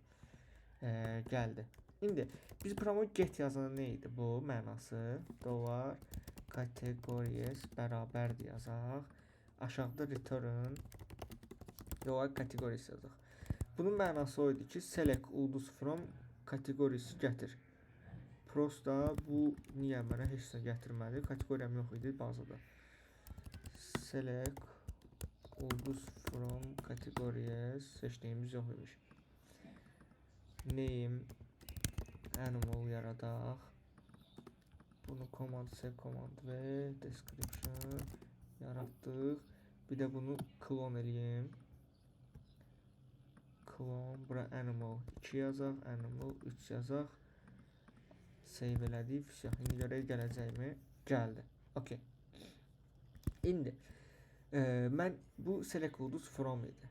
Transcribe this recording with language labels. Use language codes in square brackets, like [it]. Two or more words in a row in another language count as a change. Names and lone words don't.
[az] Gəldi. İndi biz promo get yazanda nə idi bu mənası? $categories bərabərdir yazaq. Aşağıda [en] return $categories [az] yazaq. Bunun mənası o idi ki, select ulduz [en] from categories [az] gətir. Prosta bu niyə mənə heç nə gətirmədi? Kateqoriyam yox idi bazada. Select ulduz [en] from categories [az] seçdiyimiz yox imiş. [en] Name animal [az] yaradaq. Bunu [en] command C, command V, [az] description yaratdıq. Bir də bunu clone eləyim. Clone, bura animal 2 yazaq, animal 3 yazaq. Save elədik. İndi görək gələcəkmi? Gəldi. Okay. İndi mən bu select ulduz from idi.